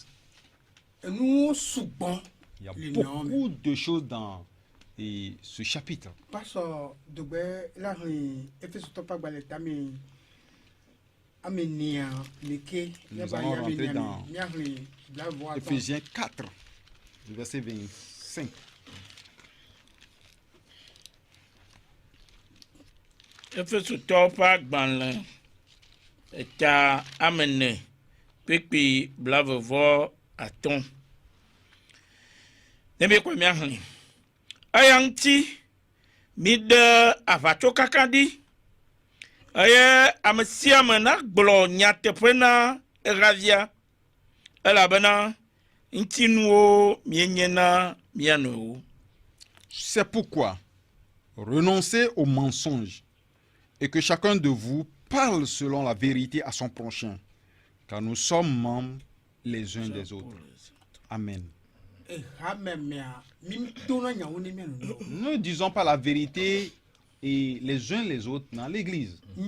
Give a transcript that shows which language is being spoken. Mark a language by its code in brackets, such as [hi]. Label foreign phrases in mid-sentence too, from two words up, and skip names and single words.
[fr] Il y a beaucoup de choses dans ce chapitre. Nous allons rentrer dans Ephésiens 4, verset 25. [ee] Efesotɔwo ƒe agbalẽ eta amene kpekpe blavevɔ atɔ̃. Ne míekɔ míaxlẽ. Eya ŋuti miɖe aʋatsokaka ɖi eye ame sia ame nagblɔ nyateƒe na eɣavia elabena ŋutinuwo mienye na mia nɔewo. [fr] C'est pourquoi renoncez aux mensonges et que chacun de vous parle selon la vérité à son prochain, car nous sommes membres les uns des autres. Amen. Ne disons pas la vérité et les uns les autres dans l'église.